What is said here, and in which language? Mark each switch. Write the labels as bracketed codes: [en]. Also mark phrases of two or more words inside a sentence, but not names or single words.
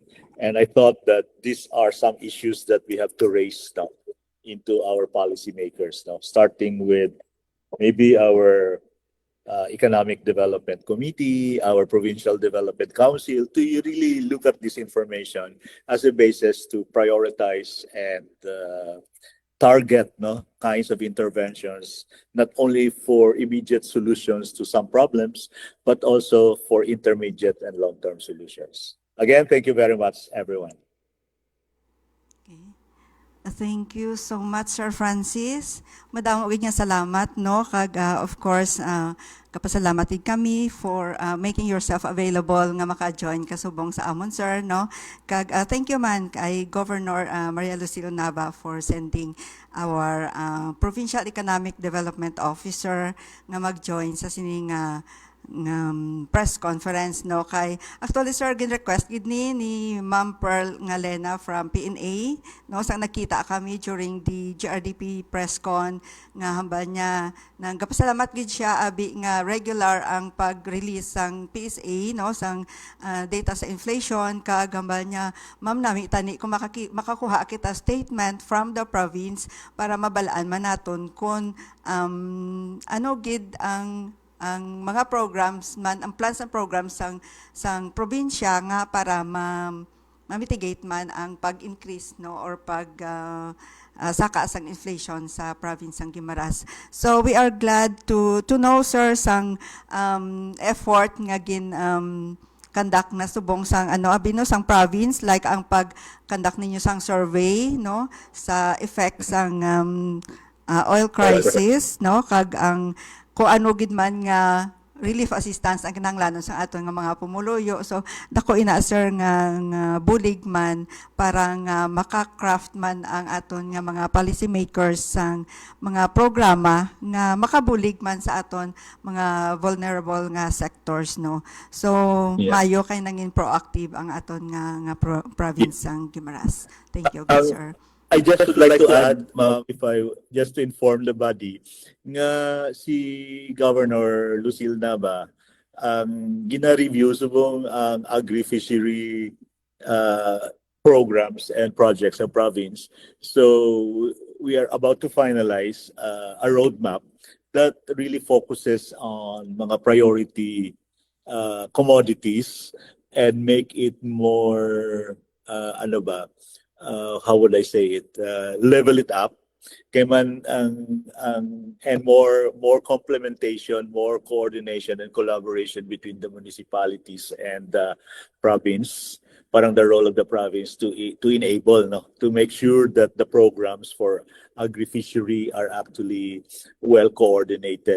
[en] And I thought that these are some issues that we have to raise now into our policymakers now, starting with maybe our Economic Development Committee, our Provincial Development Council, to really look at this information as a basis to prioritize and target, no, kinds of interventions, not only for immediate solutions to some problems, but also for intermediate and long-term solutions. Again, thank you very much, everyone. Okay. Thank you so much, Sir Francis. [hil] Madamo gid nga salamat, no, kag [en] of course [hil] kapasalamat gid kami [en] for making yourself available [hil] nga maka-join kasubong sa amon, sir, no. Kag [en] thank you [hil] man kay Governor Maria Lucilo Nava for sending our Provincial Economic Development Officer nga mag-join sa sining [en] press conference [hil] no kay actually sir gin request gid ni Ma'am Pearl Ngalena from PNA no sang nakita kami during the GRDP [en] press con [hil] nga hambal niya nang gapasalamat gid siya abi nga regular ang pag-release sang PSA no sang data sa inflation kag hambal niya ma'am nami tani kung makakuha kita statement from the province para mabalaan man naton kung ano gid ang mga programs man ang [en] plans and programs [hil] sang probinsya nga para ma-mitigate man ang pag-increase no or saka sang inflation sa province ng Guimaras. [en] So we are glad to know [hil] sir sang effort nga gin conduct na subong sang abino sang province like ang pag-conduct ninyo sang survey no sa effects sang [en] oil crisis [hil] no kag ang kung ano gid man nga [en] relief assistance [hil] ang kinahanglanon sa aton nga mga pumuluyo. So dako ina sir nga bulig man para nga maka-craft man ang aton nga mga [en] policy makers [hil] sang mga programa nga makabulig man sa aton mga vulnerable nga sectors no. So mayo kay nangin proactive ang aton nga province sang Guimaras. Thank you good sir. [en] I just would like to add, just to inform the body, [hil] nga si Governor Lucille Nava, gina-review subong ang agri-fishery programs and projects sa province. [en] So we are about to finalize a roadmap that really focuses on mga priority commodities and make it more, how would I say it, level it up [hil] kay man [en] and more complementation, more coordination and collaboration between the municipalities and the province, parang the role of the province to enable to make sure that the programs for agri-fishery are actually well coordinated.